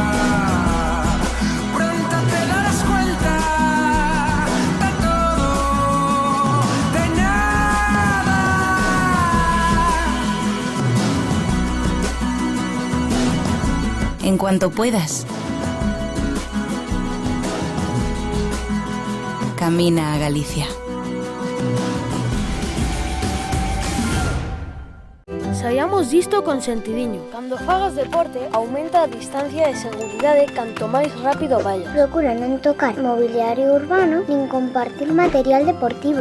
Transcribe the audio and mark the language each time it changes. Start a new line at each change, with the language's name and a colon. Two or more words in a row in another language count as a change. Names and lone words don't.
Spanish: Pronto te darás cuenta de todo, de nada. En cuanto puedas. Camina a Galicia.
Galician: Saiamos disto con sentidiño. Cando fagas deporte, aumenta a distancia de seguridade canto máis rápido vayas. Procura non tocar mobiliario urbano nin compartir material deportivo.